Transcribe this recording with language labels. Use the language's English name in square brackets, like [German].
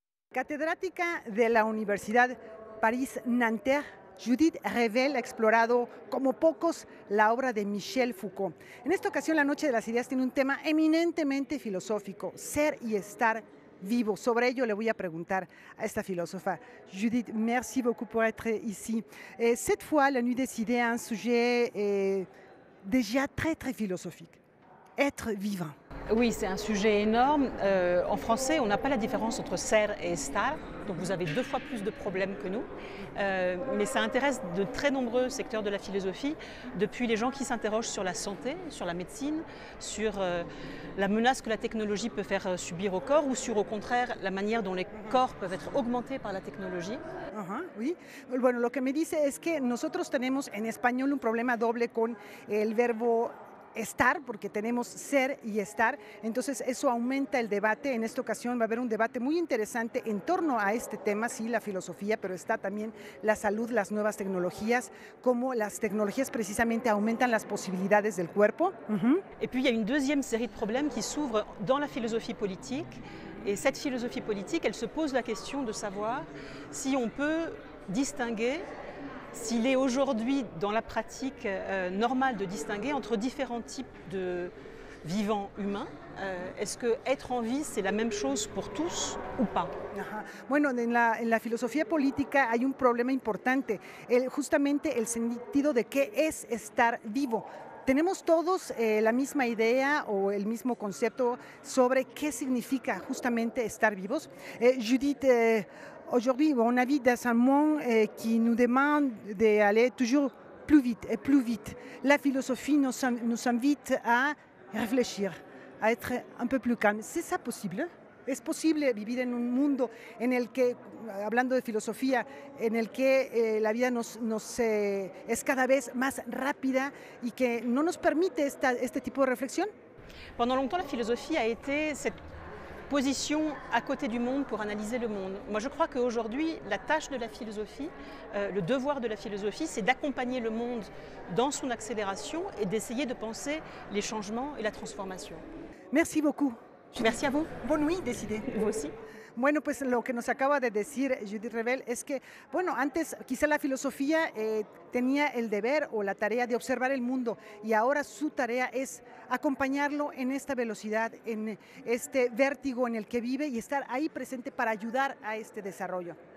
[Spanish] Catedrática de la Universidad París-Nanterre, Judith Revel ha explorado como pocos la obra de Michel Foucault. En esta ocasión, La Noche de las Ideas tiene un tema eminentemente filosófico, ser y estar vivo. Sobre ello le voy a preguntar a esta filósofa. [French] Judith, merci beaucoup pour être ici. Cette fois, La Nuit des Idées a un sujet déjà très philosophique. Être vivant. Oui, c'est un sujet énorme. En français, on n'a pas la différence entre ser et estar, donc vous avez 2 fois plus de problèmes que nous. Mais ça intéresse de très nombreux secteurs de la philosophie, depuis les gens qui s'interrogent sur la santé, sur la médecine, sur la menace que la technologie peut faire subir au corps, ou sur au contraire la manière dont les corps peuvent être augmentés par la technologie. Ajá, oui. [Spanish] Bueno, lo que me dice es que nosotros tenemos en español un problema doble con el verbo estar, porque tenemos ser y estar, entonces eso aumenta el debate. En esta ocasión va a haber un debate muy interesante en torno a este tema, sí, la filosofía, pero está también la salud, las nuevas tecnologías, cómo las tecnologías precisamente aumentan las posibilidades del cuerpo. [French] Et puis il y a une deuxième série de problèmes qui s'ouvrent dans la philosophie politique, et cette philosophie politique, elle se pose la question de savoir si on peut distinguer, s'il est aujourd'hui dans la pratique normale de distinguer entre différents types de vivants humains. Est-ce que être en vie, c'est la même chose pour tous ou pas? Ajá. [Spanish] Bueno, en la filosofía política hay un problema importante, justamente el sentido de qué es estar vivo. Tenemos todos la misma idea o el mismo concepto sobre qué significa justamente estar vivos. [French] Judith, aujourd'hui, on habite dans un monde qui nous demande d'aller toujours plus vite et plus vite. La philosophie nous invite à réfléchir, a être un peu plus calme. [Spanish] ¿Es ça posible? ¿Es posible vivir en un mundo en el que, hablando de filosofía, en el que la vida es cada vez más rápida y que no nos permite este tipo de reflexión? [French] Pendant longtemps, la philosophie a été cette position à côté du monde pour analyser le monde. Moi, je crois qu'aujourd'hui, la tâche de la philosophie, le devoir de la philosophie, c'est d'accompagner le monde dans son accélération et d'essayer de penser les changements et la transformation. Merci beaucoup. Merci a vous. Bonne nuit, décidé. Vous aussi. [Spanish] Bueno, pues lo que nos acaba de decir Judith Revel es que, bueno, antes quizá la filosofía tenía el deber o la tarea de observar el mundo, y ahora su tarea es acompañarlo en esta velocidad, en este vértigo en el que vive, y estar ahí presente para ayudar a este desarrollo.